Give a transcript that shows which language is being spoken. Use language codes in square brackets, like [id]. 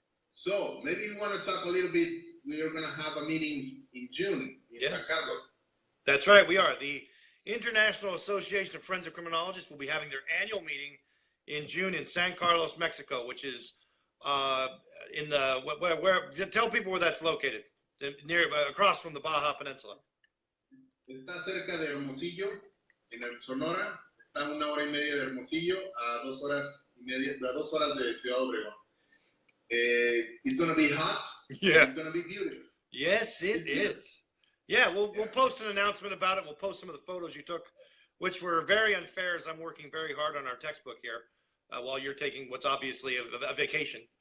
[en] So maybe we want to talk a little bit. We are going to have a meeting in June in San Carlos. That's right. We are. The International Association of Forensic Criminologists will be having their annual meeting in June in San Carlos, Mexico, which is in the where tell people where that's located. Across from the Baja Peninsula. [es] Está cerca de Hermosillo, en el Sonora. Está a 1 hora y media de Hermosillo, a 2 horas y media, a 2 horas de Ciudad Obregón. [en] It's going to be hot. Yeah. It's going to be beautiful. Yes, it is. Yeah, we'll post an announcement about it. We'll post some of the photos you took, which were very unfair, as I'm working very hard on our textbook here while you're taking what's obviously a vacation.